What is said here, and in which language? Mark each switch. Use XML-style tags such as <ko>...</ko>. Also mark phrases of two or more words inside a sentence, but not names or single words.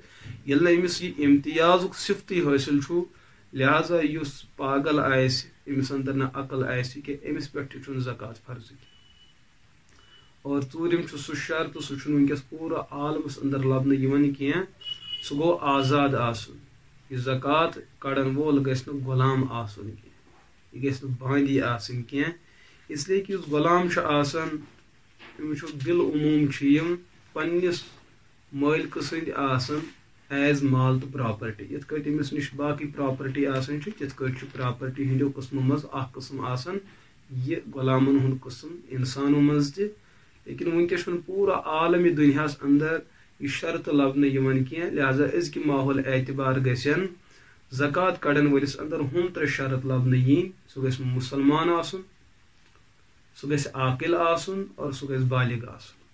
<ks>ییٚلہِ نہٕ أمِس یہِ امتیازُک صفتٕے حٲصِل چھُ، لہذا یُس پاگل آسہِ، أمِس اندر نہٕ عقل آسہِ کہِ أمِس پٮ۪ٹھ تہِ چھُنہٕ زکات فرض کینٛہہ۔ اور ژوٗرِم چھُ سُہ شرط، سُہ چھُنہٕ وٕنکٮ۪س پوٗرٕ عالمس اندر لبنہٕ یِوان کینٛہہ، سُہ گوٚو آزاد آسُن۔ یہِ زکات کڑن وول گژھِ نہٕ غلام آسُن کینٛہہ، یہِ گژھِ نہٕ باندی آسٕنۍ کینٛہہ،</ks> <ur>اس لیے کہ</ur> <ks>یُس غلام چھُ آسان، أمِس چھُ بالعموٗم چھِ یِم پننِس مٲلکہٕ سٕنٛدۍ آسان ایز مال تہٕ پراپرٹی، یِتھ کٲٹھۍ أمِس نِش باقٕے پراپرٹی آسان چھِ، تِتھ کٲٹھۍ چھُ پراپرٹی ہٕنٛدیو قٕسمو منٛز اکھ قٕسم آسان یہِ غلامن ہُنٛد قٕسم انسانو منٛز تہِ، لیکن وٕنکٮ۪س چھُنہٕ پوٗرٕ عالمی دُنیاہس اندر یہِ شرط لبنہٕ یِوان کینٛہہ، لہذا أزکہِ ماحول اعتبار گژھن زکات کڑن ولس اندر ہم 3 شرط لبنہ ین سہ گژھِ مسلمان آسن، سہ گژھِ عاقل آسن، اور سہ گژھِ بالغ آسن.</ks>